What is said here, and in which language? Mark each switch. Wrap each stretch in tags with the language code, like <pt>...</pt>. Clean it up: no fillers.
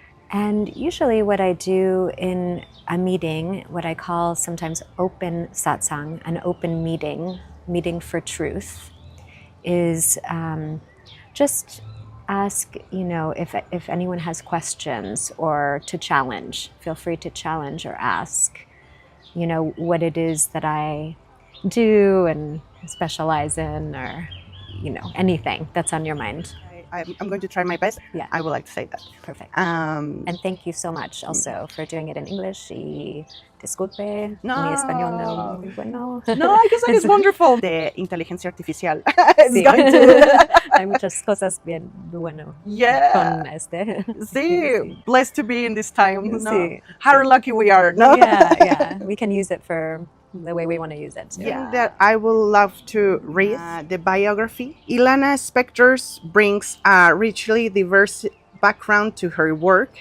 <en>And usually what I do in a meeting, what I call sometimes open satsang, an open meeting for truth, is just ask, you know, if anyone has questions or to challenge, feel free to challenge or ask, you know, what it is that I do and specialize in, or, you know, anything that's on your mind. I'm going to try my best. Yeah. I would like to say that. Perfect. And thank you so much also for doing it in English.</en> <es>Y disculpe, mi español no muy bueno.</es> <en>No, I guess that is wonderful.</en> <es>De inteligencia artificial. Sí.</es> <en>Going to...</en> <es>Hay muchas cosas bien bueno con este.</es> <en>Sí, blessed to be in this time.</en> <es>No. Sí.</es> <en>How lucky we are. No? Yeah. We can use it for the way we want to use it. Yeah. That I would love to read the biography. Ilana Spector brings a richly diverse background to her work.</en>